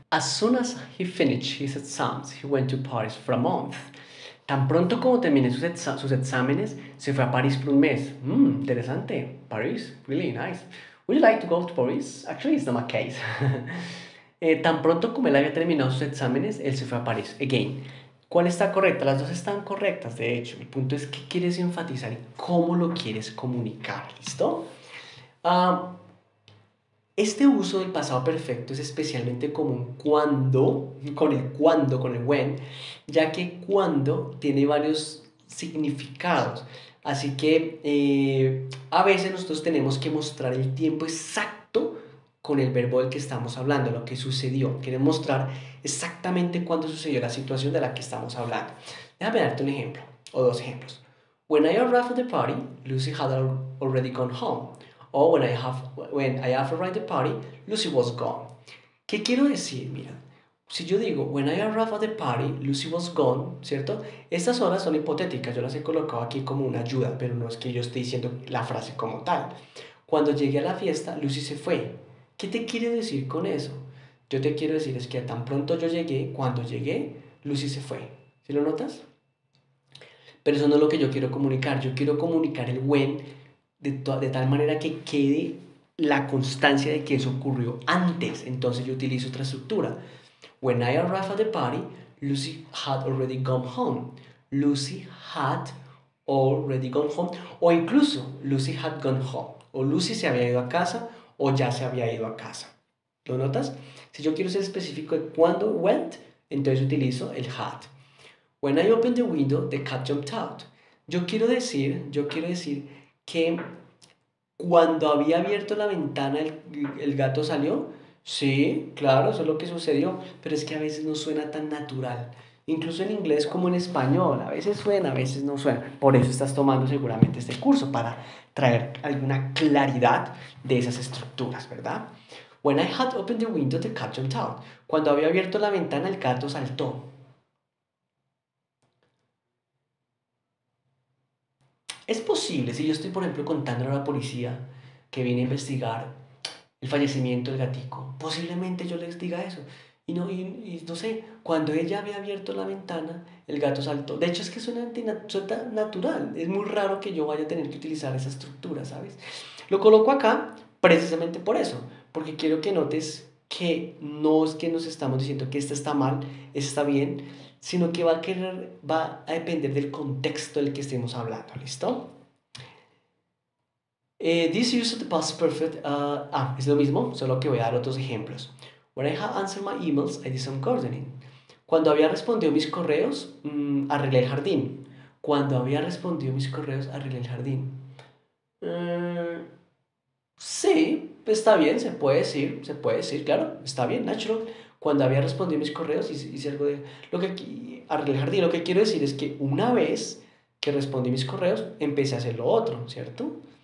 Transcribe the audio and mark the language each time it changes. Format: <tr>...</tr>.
<en>As soon as he finished his exams, he went to Paris for a month.</en> <es>Tan pronto como terminé sus exámenes, se fue a París por un mes.</es> <en>Interesante. Paris, really nice. Would you like to go to Paris? Actually, it's not my case.</en> <es>Tan pronto como él había terminado sus exámenes, él se fue a París. Again, ¿cuál está correcta? Las dos están correctas, de hecho. El punto es qué quieres enfatizar y cómo lo quieres comunicar. ¿Listo? Este uso del pasado perfecto es especialmente común con el when, ya que cuando tiene varios significados. Así que a veces nosotros tenemos que mostrar el tiempo exacto con el verbo del que estamos hablando, lo que sucedió. Queremos mostrar exactamente cuándo sucedió la situación de la que estamos hablando. Déjame darte un ejemplo, o dos ejemplos.</es> <en>When I arrived at the party, Lucy had already gone home. O when I have arrived at the party, Lucy was gone.</en> <es>¿Qué quiero decir? Mira, si yo digo</es> <en>when I arrived at the party, Lucy was gone, ¿cierto?</en> <es>Estas horas son hipotéticas, yo las he colocado aquí como una ayuda, pero no es que yo esté diciendo la frase como tal. Cuando llegué a la fiesta, Lucy se fue. ¿Qué te quiero decir con eso? Yo te quiero decir es que tan pronto yo llegué, cuando llegué, Lucy se fue. ¿Sí lo notas? Pero eso no es lo que yo quiero comunicar. Yo quiero comunicar el when de tal manera que quede la constancia de que eso ocurrió antes. Entonces yo utilizo otra estructura.</es> <en>When I arrived at the party, Lucy had already gone home. Lucy had already gone home.</en> <es>O incluso</es> <en>Lucy had gone home.</en> <es>O Lucy se había ido a casa o ya se había ido a casa. ¿Lo notas? Si yo quiero ser específico de cuándo went, entonces utilizo el had.</es> <en>When I opened the window, the cat jumped out.</en> <es>Yo quiero decir que cuando había abierto la ventana el gato salió. Sí, claro, eso es lo que sucedió, pero es que a veces no suena tan natural. Incluso en inglés como en español, a veces suena, a veces no suena. Por eso estás tomando seguramente este curso, para traer alguna claridad de esas estructuras, ¿verdad?</es> <en>When I had opened the window, the cat jumped out.</en> <es>Cuando había abierto la ventana, el gato saltó. Es posible, si yo estoy, por ejemplo, contándole a la policía que viene a investigar el fallecimiento del gatico, posiblemente yo les diga eso. Y no sé, cuando ella había abierto la ventana, el gato saltó. De hecho, es que suena natural. Es muy raro que yo vaya a tener que utilizar esa estructura, ¿sabes? Lo coloco acá precisamente por eso, porque quiero que notes que no es que nos estamos diciendo que esta está mal, esta está bien, sino que va a depender del contexto del que estemos hablando, ¿listo?</es> <en>This use of the past perfect,</en> <es>es lo mismo, solo que voy a dar otros ejemplos.</es> <en>When I had answered my emails, I did some gardening.</en> <es>Cuando había respondido mis correos, arreglé el jardín. Cuando había respondido mis correos, arreglé el jardín. Sí, está bien, se puede decir, claro, está bien, natural. Cuando había respondido mis correos, hice algo de... Arreglé el jardín, lo que quiero decir es que una vez que respondí mis correos, empecé a hacer lo otro, ¿cierto?</es>